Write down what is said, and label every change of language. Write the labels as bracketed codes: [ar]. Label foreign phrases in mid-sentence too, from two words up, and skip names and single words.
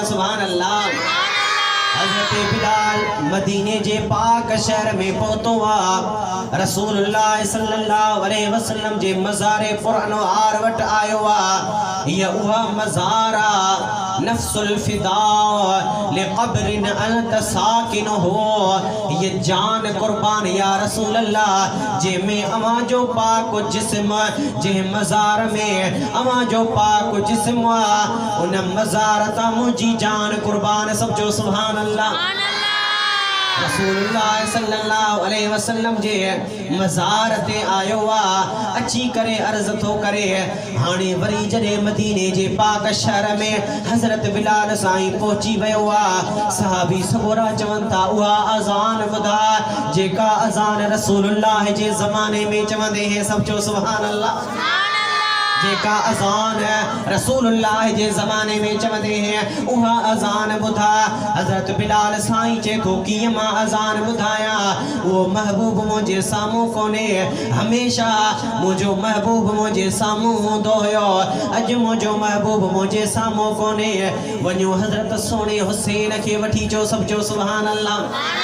[ar] سبحان الله [sd] हज़रत बिलाल मदीने जे पाक शहर में पहुतो आ [ar] رسول الله صلى الله عليه [sd] वसल्लम जे मज़ारे पुरअनवार वट आयो आ ये उहा मज़ारा [ar] نفس الفداء لقبر أنت ساكن [sd] हो ये जान कुर्बान [ar] يا رسول الله [sd] जे में अमा जो पाक जिस्म जे मज़ार में अमा जो पाक जिस्म उन मज़ार ता मुझी जान कुर्बान सब जो [ar] سبحان الله رسول الله صلى الله عليه وسلم [sd] जे मज़ार ते आयो आ अची करे अर्ज़ थो करे हाणे वरी जॾे मदीने जे पाक शहर में हज़रत बिलाल साईं पहुची वियो आ सहाबी सबोरा चवनि था उहा अज़ान ॿुधा जेका अज़ान रसूलुल्लाह जे ज़माने में चवंदे हैं सब जो [ar] سبحان الله [sd] जेका अज़ान रसूलुल्लाह जे ज़माने में चवंदे हैं उहा अज़ान ॿुधा हज़रत बिलाल साईं चे थो कीअं मां अज़ान ॿुधाया वो महबूब मुझे सामू कोने हमेशा मुझो महबूब मुझे सामू हूंदो हुयो अज मुझो महबूब मुझे सामू कोने वञो हज़रत सोने हुसैन के वठी जो सब जो [ar] سبحان الله